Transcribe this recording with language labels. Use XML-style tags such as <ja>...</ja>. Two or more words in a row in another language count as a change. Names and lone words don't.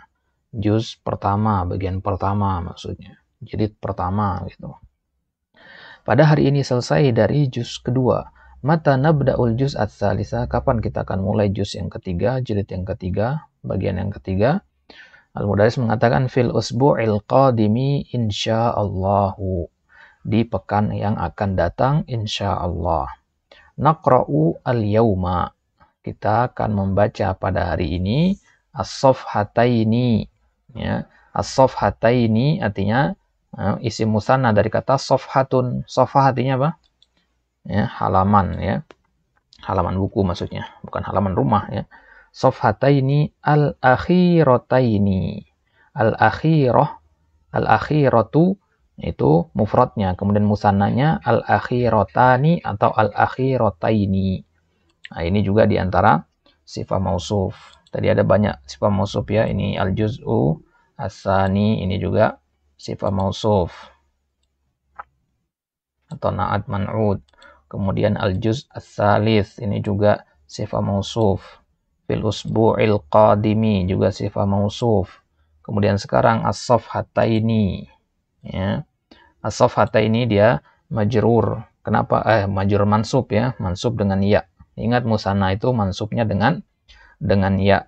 <id>Juz pertama, bagian pertama maksudnya. Jilid pertama gitu. Pada hari ini selesai dari juz kedua.</id> <ar>متى نبدأ الجزء الثالث?</ar> <id>Kapan kita akan mulai juz yang ketiga, jilid yang ketiga, bagian yang ketiga?</id> <ar>المدرس mengatakan في الأسبوع القادم إن شاء الله.</ar> <id>Di pekan yang akan datang insyaallah.</id> <ar>نقرأ اليوم.</ar> <id>Kita akan membaca pada hari ini as-safhataini. Ya, as-safhataini artinya isim musanna dari kata safhatun. Safhah artinya apa? Ya, halaman ya. Halaman buku maksudnya, bukan halaman rumah ya.</id> <ar>صفحتين الأخيرتين. الأخيرة، الأخيرة</ar> <id>itu mufradnya, kemudian musannanya al-akhiratani atau al-akhirataini. Nah, ini juga diantara sifat mausuf. Tadi ada banyak sifat mausuf ya.</id> <ar>Ini الجزء الثاني,</ar> <id>ini juga sifat mausuf atau</id> <ar>نعت منعوت. Kemudian الجزء الثالث,</ar> <id>ini juga sifat mausuf.</id> <ar>في الأسبوع القادم</ar> <id>juga sifat mausuf. Kemudian sekarang as-safhataini ya. As-safhataini dia majrur. Kenapa?</id> <ar>مجرور منصوب</ar> <id>ya, mansub dengan ya. Ingat musanna itu mansubnya dengan ya.</id>